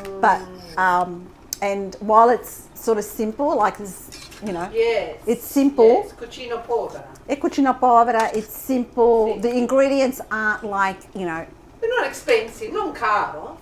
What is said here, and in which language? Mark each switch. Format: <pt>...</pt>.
<en>But, and while it's sort of simple, like this, you know, Yes. it's simple. Yes, cucina povera.</en> <it>È cucina povera,</it> <en>it's simple. The ingredients aren't like, you know, They're not expensive,</en> <it>non caro.</it>